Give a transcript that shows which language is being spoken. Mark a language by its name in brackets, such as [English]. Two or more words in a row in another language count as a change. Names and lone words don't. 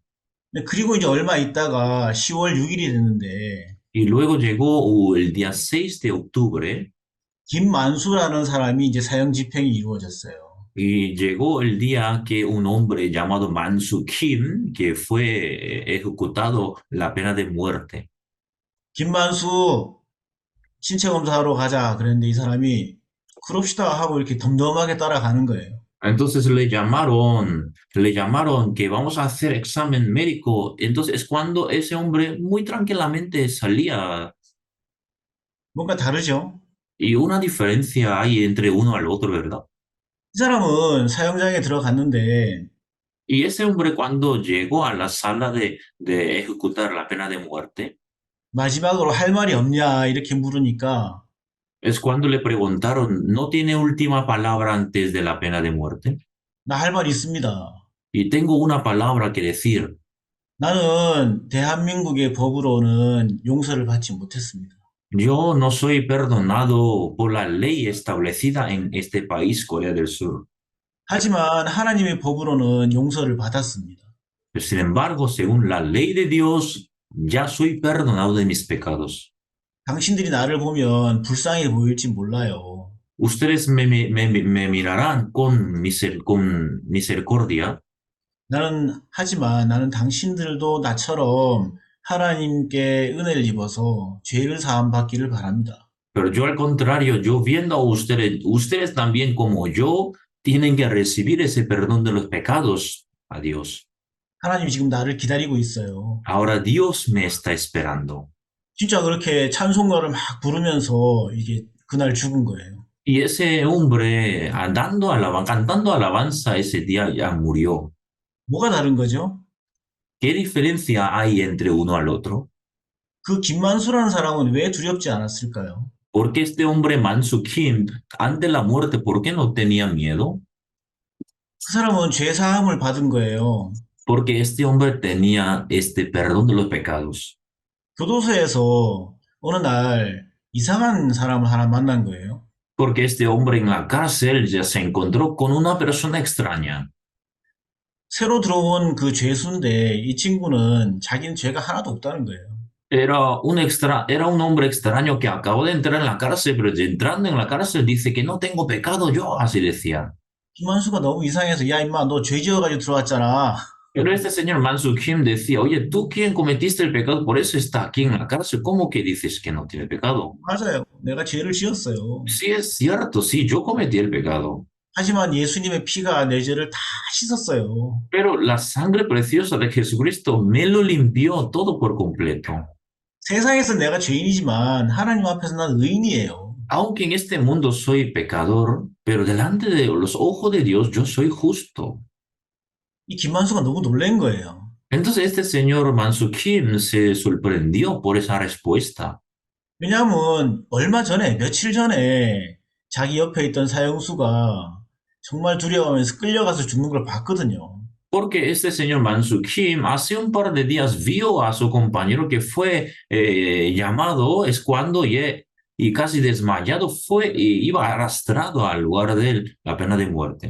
[Korean] 그리고 이제 얼마 있다가 10월 6일이 됐는데 [Spanish] Y luego llegó el día 6 de octubre [Korean] 김만수라는 사람이 이제 사형 집행이 이루어졌어요. [Spanish] y llegó el día que un hombre llamado Mansu Kim, que fue ejecutado la pena de muerte. [Korean] 김만수 신체 검사하러 가자 그랬는데 이 사람이 그럽시다 하고 이렇게 덤덤하게 따라가는 거예요. [Spanish] Entonces le llamaron que vamos a hacer examen médico. Entonces es cuando ese hombre muy tranquilamente salía. [Korean] 뭔가 다르죠? [Spanish] Y una diferencia hay entre uno al otro, ¿verdad? [Korean] 이 사람은 사형장에 들어갔는데 [Spanish] Y ese hombre cuando llegó a la sala de ejecutar la pena de muerte, [Korean] 마지막으로 할 말이 없냐 이렇게 물으니까 [Spanish] es cuando le preguntaron, ¿no tiene última palabra antes de la pena de muerte? [Korean] 나 할 말 있습니다. [Spanish] Y tengo una palabra que decir. [Korean] 나는 대한민국의 법으로는 용서를 받지 못했습니다. [Spanish] Yo no soy perdonado por la ley establecida en este país, Corea del Sur. [Korean] 하지만 하나님의 법으로는 용서를 받았습니다. [Spanish] Pero sin embargo, según la ley de Dios, ya soy perdonado de mis pecados. [Korean] 당신들이 나를 보면 불쌍해 보일지 몰라요. [Spanish] Ustedes me mirarán con misericordia, [Korean] 하지만 나는 당신들도 나처럼 하나님께 은혜를 입어서 죄를 사함 받기를 바랍니다. [Spanish] pero yo al contrario, yo viendo a ustedes también como yo, tienen que recibir ese perdón de los pecados a Dios. [Korean] 하나님이 지금 나를 기다리고 있어요. [Spanish] Ahora Dios me está esperando. [Korean] 진짜 그렇게 찬송가를 막 부르면서 이게 그날 죽은 거예요. [Spanish] Y ese hombre, cantando alabanza ese día ya murió. [Korean] 뭐가 다른 거죠? [Spanish] ¿Qué diferencia hay entre uno al otro? [Korean] 그 김만수라는 사람은 왜 두렵지 않았을까요? [Spanish] Porque este hombre Mansu Kim, ante la muerte, ¿por qué no tenía miedo? [Korean] 그 사람은 죄 사함을 받은 거예요. [Spanish] Porque este hombre tenía este perdón de los pecados. [Korean] 교도소에서 어느 날 이상한 사람을 하나 만난 거예요. [Spanish] Porque este hombre en la cárcel ya se encontró con una persona extraña. [Korean] 새로 들어온 그 죄수인데 이 친구는 자기는 죄가 하나도 없다는 거예요. [Spanish] Era un hombre extraño que acabó de entrar en la cárcel, pero entrando en la cárcel dice que no tengo pecado yo, así decía. [Korean] 김만수가 너무 이상해서 야 임마 너 죄 지어가지고 들어왔잖아. [Spanish] Pero este señor Mansu Kim decía, oye, ¿tú quién cometiste el pecado? Por eso está aquí en la cárcel. ¿Cómo que dices que no tiene pecado? [Korean] 맞아요. 내가 죄를 지었어요. [Spanish] Sí, es cierto, sí, yo cometí el pecado. [Korean] 하지만 예수님의 피가 내 죄를 다 씻었어요. [Spanish] Pero la sangre preciosa de Jesucristo me lo limpió todo por completo. [Korean] 세상에서 내가 죄인이지만 하나님 앞에서 난 의인이에요. [Spanish] Aunque en este mundo soy pecador, pero delante de los ojos de Dios yo soy justo. [Korean] 이 김만수가 너무 놀란 거예요. [Spanish] Entonces este señor Mansu Kim se sorprendió por esa respuesta. [Korean] 왜냐하면 얼마 전에 며칠 전에 자기 옆에 있던 사형수가 정말 두려워하면서 끌려가서 죽는 걸 봤거든요. [Spanish] Porque este señor Mansu Kim hace un par de días vio a su compañero que fue llamado, es cuando y casi desmayado fue y iba arrastrado al lugar de la pena de muerte.